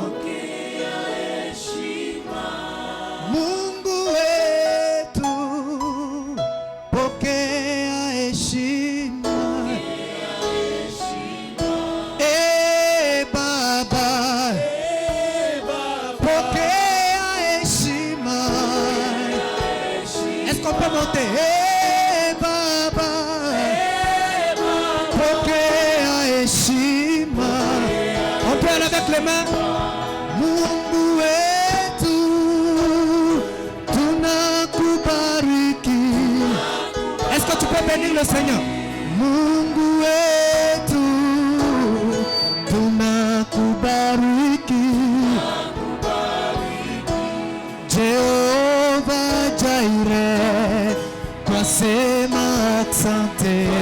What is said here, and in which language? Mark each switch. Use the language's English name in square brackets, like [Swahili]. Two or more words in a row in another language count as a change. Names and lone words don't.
[Swahili] Mungu wetu, pokea heshima. Baba, pokea heshima. [French] Est-ce qu'on peut monter? [Swahili] Baba, pokea heshima. [French] On peut aller avec les mains. [Swahili] Mungu wetu, tunakubariki. [French] Est-ce que tu peux bénir le Seigneur? [Swahili] Mungu wetu, tunakubariki. Jehovah Jireh, twasema asante.